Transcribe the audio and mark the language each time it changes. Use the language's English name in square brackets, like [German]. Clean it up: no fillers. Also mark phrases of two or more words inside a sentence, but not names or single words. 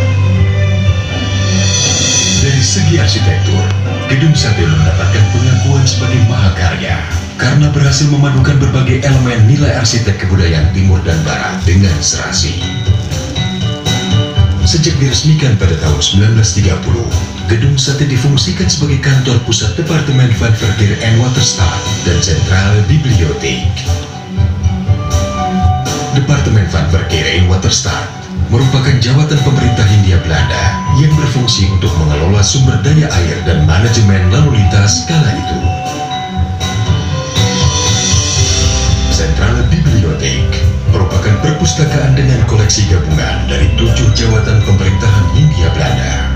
[Indonesian] Dari segi arsitektur, Gedung Sate mendapatkan pengakuan sebagai mahakarya karena berhasil memadukan berbagai elemen nilai arsitek kebudayaan Timur dan Barat dengan serasi. Sejak diresmikan pada tahun 1930, Gedung Sate difungsikan sebagai kantor pusat Departemen van Verkeer en Waterstaat dan Sentrale Bibliotheek. Departemen van Verkeer en Waterstaat merupakan jabatan pemerintah Hindia Belanda yang berfungsi untuk mengelola sumber daya air dan manajemen lalu lintas kala itu. perpustakaan dengan koleksi gabungan dari 7 jawatan pemerintahan Hindia Belanda.